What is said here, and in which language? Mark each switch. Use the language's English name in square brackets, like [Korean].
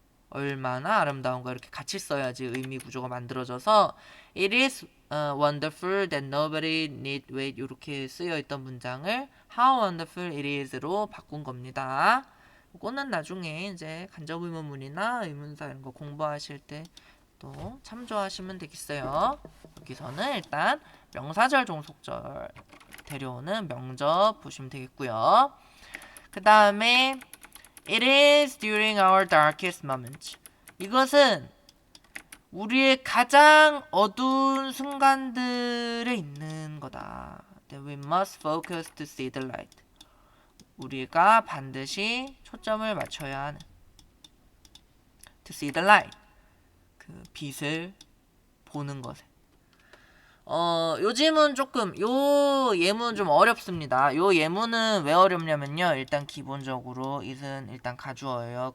[Korean] 얼마나 아름다운가 이렇게 같이 써야지 의미 구조가 만들어져서 [English] it is wonderful that nobody need wait [Korean] 이렇게 쓰여 있던 문장을 [English] how wonderful it is [Korean] 로 바꾼 겁니다. 이거는 나중에 이제 간접 의문문이나 의문사 이런 거 공부하실 때 또 참조하시면 되겠어요. 여기서는 일단 명사절 종속절 데려오는 명접 보시면 되겠고요. 그 다음에 [English] It is during our darkest moments. [Korean] 이것은 우리의 가장 어두운 순간들에 있는 거다. [English] That we must focus to see the light. [Korean] 우리가 반드시 초점을 맞춰야 하는 [English] to see the light [Korean] 그 빛을 보는 것에 요즘은 조금 요 예문 좀 어렵습니다. 요 예문은 왜 어렵냐면요. 일단 기본적으로 it은 일단 가주어예요.